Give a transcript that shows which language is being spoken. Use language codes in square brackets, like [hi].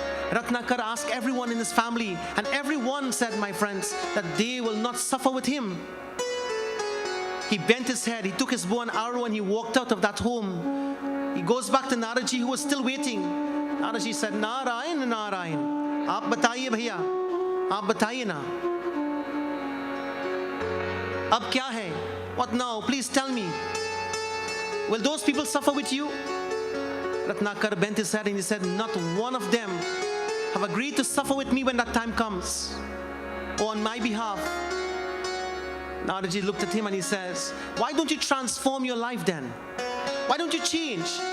[en] Ratnakar asked everyone in his family, and everyone said, my friends, that they will not suffer with him. He bent his head, he took his bow and arrow and he walked out of that home. He goes back to Naraji who was still waiting. Naraji said, Narayan, Narayan. [hi] आप बताइए भैया, आप बताइए ना, अब क्या है? [en] What now? Please tell me. Will those people suffer with you? Ratnakar bent his head and he said, not one of them have agreed to suffer with me when that time comes, or on my behalf. Naraji looked at him and he says, why don't you transform your life then? Why don't you change?